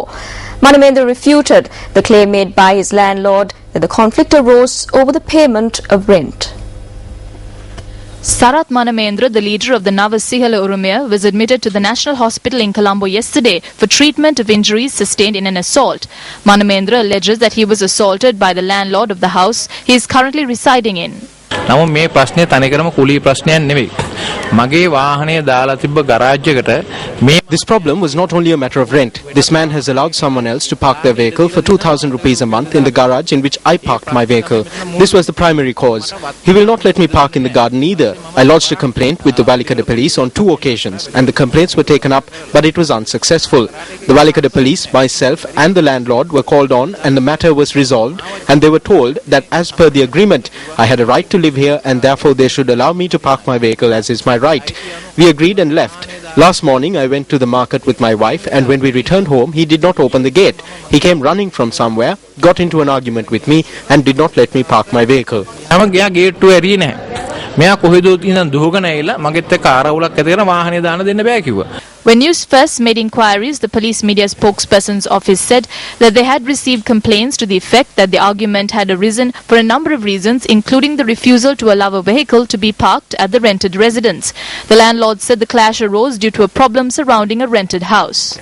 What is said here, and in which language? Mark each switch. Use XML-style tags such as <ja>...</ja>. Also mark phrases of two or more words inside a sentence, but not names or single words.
<en>Manamendra refuted the claim made by his landlord that the conflict arose over the payment of rent. Sarath Manamendra, the leader of the Navasihala Urumaya, was admitted to the National Hospital in Colombo yesterday for treatment of injuries sustained in an assault. Manamendra alleges that he was assaulted by the landlord of the house he is currently residing in.</en> <si>නමුත් මේ ප්‍රශ්නේ තනිකරම කුලී ප්‍රශ්නයක් නෙවෙයි. මගේ වාහනය දාලා තිබ්බ ගරාජ් එකට මේ</si> <en>This problem was not only a matter of rent. This man has allowed someone else to park their vehicle for 2,000 rupees a month in the garage in which I parked my vehicle. This was the primary cause. He will not let me park in the garden either. I lodged a complaint with the Valikada police on 2 occasions and the complaints were taken up, but it was unsuccessful. The Valikada police, myself and the landlord were called on and the matter was resolved, and they were told that as per the agreement I had a right to live here and therefore they should allow me to park my vehicle as is my right. We agreed and left. Last morning I went to the market with my wife, and when we returned home he did not open the gate. He came running from somewhere, got into an argument with me and did not let me park my vehicle.</en> <si>මම ගියා ගේට්ටුව ඇරියේ නැහැ. මෙයා කොහෙදෝ ඉඳන් දුවගෙන ඇවිල්ලා මගෙත් එක්ක ආරවුලක් ඇති කරලා වාහනේ දාන්න දෙන්න බෑ කිව්වා.</si> <en>When news first made inquiries, the police media spokesperson's office said that they had received complaints to the effect that the argument had arisen for a number of reasons, including the refusal to allow a vehicle to be parked at the rented residence. The landlord said the clash arose due to a problem surrounding a rented house.</en>